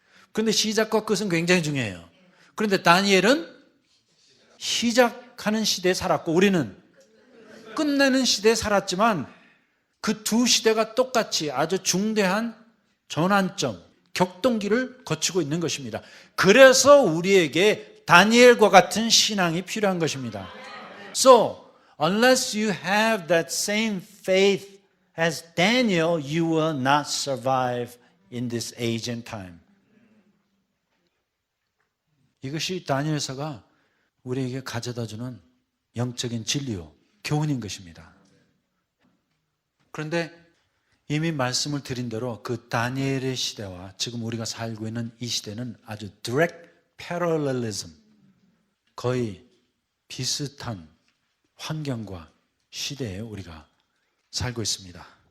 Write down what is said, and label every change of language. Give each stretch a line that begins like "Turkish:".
Korean: 그런데 시작과 끝은 굉장히 중요해요. 그런데 다니엘은 시작하는 시대에 살았고 우리는 끝내는 시대에 살았지만 그 두 시대가 똑같이 아주 중대한 전환점, 격동기를 거치고 있는 것입니다. 그래서 우리에게 다니엘과 같은 신앙이 필요한 것입니다.
English: So, unless you have that same faith as Daniel, you will not survive in this age and time.
Korean: 이것이 다니엘서가 우리에게 가져다주는 영적인 진리요, 교훈인 것입니다. 그런데 이미 말씀을 드린 대로 그 다니엘의 시대와 지금 우리가 살고 있는 이 시대는 아주 direct parallelism, 거의 비슷한 환경과 시대에 우리가 살고 있습니다.